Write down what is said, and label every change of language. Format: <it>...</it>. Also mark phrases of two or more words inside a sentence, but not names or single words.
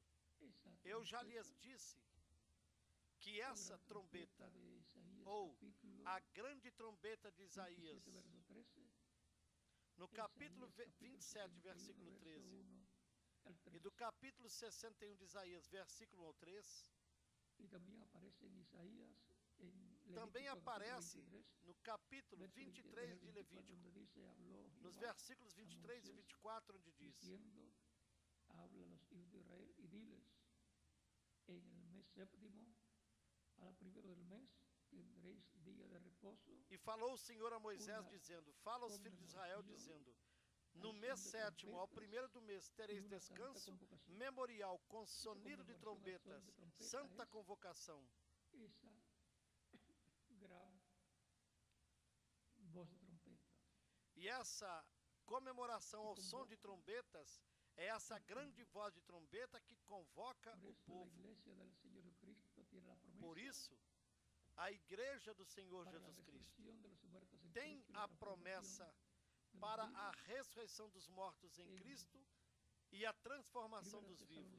<pt>Eu já lhes disse que essa trombeta, ou a grande trombeta de Isaías, no capítulo 27, versículo 13, e do capítulo 61 de Isaías, versículo 1 ao 3, também aparece no capítulo 23 de Levítico, nos versículos 23 e 24, onde diz:</pt> <es>habla a los hijos de Israel y diles, en el mes séptimo, a la primero del mes, tendréis día de reposo.</es> <pt>E falou o Senhor a Moisés, dizendo: fala aos filhos de Israel, dizendo: no mês sétimo, ao primeiro do mês, tereis descanso, memorial, com sonido de trombetas, santa convocação.</pt> <es>Essa gran voz de trompeta.</es> <pt>E essa comemoração ao som de trombetas é essa grande voz de trombeta que convoca o povo. Por isso, a igreja do Senhor Jesus Cristo tem a promessa para a ressurreição dos mortos em Cristo e a transformação dos vivos.</pt>